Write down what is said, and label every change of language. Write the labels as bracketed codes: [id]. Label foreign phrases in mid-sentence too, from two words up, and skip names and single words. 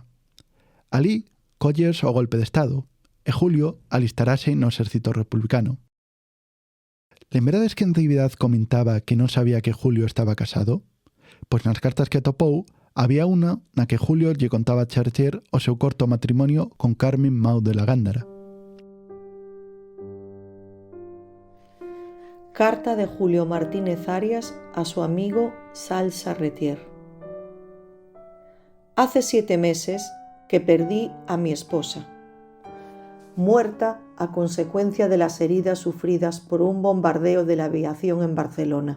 [gl] Alí, colles o golpe de Estado, e Julio alistarase no exército republicano. Lembrades que Natividad comentaba que non sabía que Julio estaba casado? Pois nas cartas que atopou, había unha na que Julio lle contaba a Charcher o seu corto matrimonio con Carmen Mau de la Gándara. [es] Carta de Julio Martínez Arias a su amigo Sal Charretier. Hace 7 meses que perdí a mi esposa, muerta a consecuencia de las heridas sufridas por un bombardeo de la aviación en Barcelona.